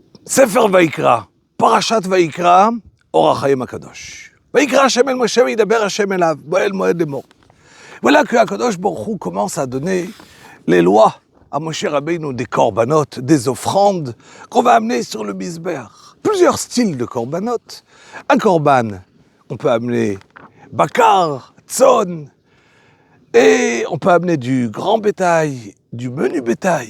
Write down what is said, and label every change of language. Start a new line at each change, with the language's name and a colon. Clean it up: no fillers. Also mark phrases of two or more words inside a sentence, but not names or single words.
Hebrew: ספר ויקרא, פרשת ויקרא, אור החיים הקדוש. ויקרא השם אל משה וידבר השם אליו, באוהל מועד לאמור.
French: Voilà que
Hebrew: הקדוש ברוך הוא
French: commence à donner les lois à Moshe Rabbeinu, des korbanot, des offrandes qu'on va amener sur le Mizbeach. Plusieurs styles de korbanot. Un korban, on peut amener
Hebrew: בקר צאן,
French: et on peut amener du grand bétail, du menu bétail.